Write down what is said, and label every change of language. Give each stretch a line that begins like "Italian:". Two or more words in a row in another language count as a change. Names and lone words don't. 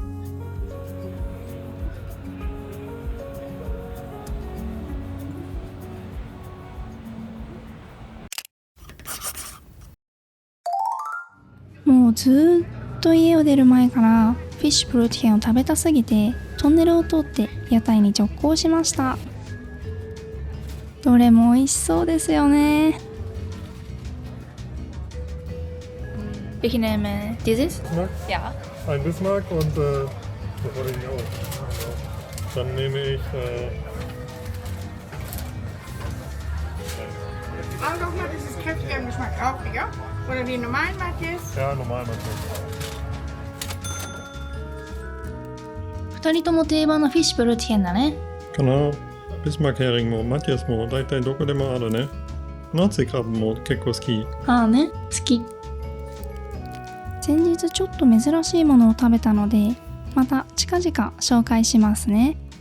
Japanese: もうずっと家を出る前からフィッシュプロティエンを食べたすぎて、トンネルを通って屋台に直行しました。どれも美味しそうですよね。
German: Ich nehme dieses. Bismarck? Ja. Ein Bismarck und bevor ich auch. Dann nehme ich Mach doch mal dieses kräftige im Geschmack auch, ja? Oder die normalen Matjes? ja, normal natürlich.
Japanese: 2 人とも定番のフィッシュプロティエンだね。かな。ビスマークヘリングもマティアスも大体どこでもあるね。ナッツカーブも結構好き。ああね、好き。先日ちょっと珍しいものを食べたので、また近々紹介しますね。